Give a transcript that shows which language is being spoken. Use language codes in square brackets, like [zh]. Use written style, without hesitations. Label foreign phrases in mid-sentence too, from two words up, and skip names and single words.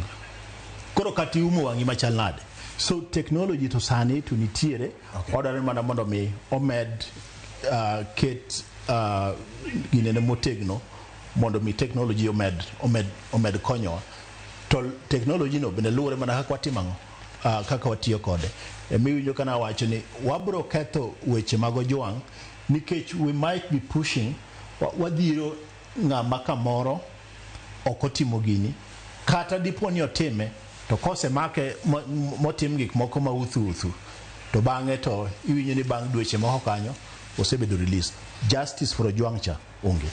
[luo] Koro kati umo wangi machal nade. So technology to sani to nitiere odare mana mondo mi omed ket ginene motegno mondo mi technology omed konyo to technology no bende luwore mana kaka watimango kaka watiyo kode. Miwinjo kana wacho ni wabro ketho weche mag Ojwang nikech [en] we might be pushing [luo] wadhiro ng'ama kamoro okotimo gini kata dipo ni otime to kose make motim gik moko ma uthu to bang'e to iwinjo ni bang' dweche moko kanyo osebedo release. [en] Justice for Ojwang cha onge.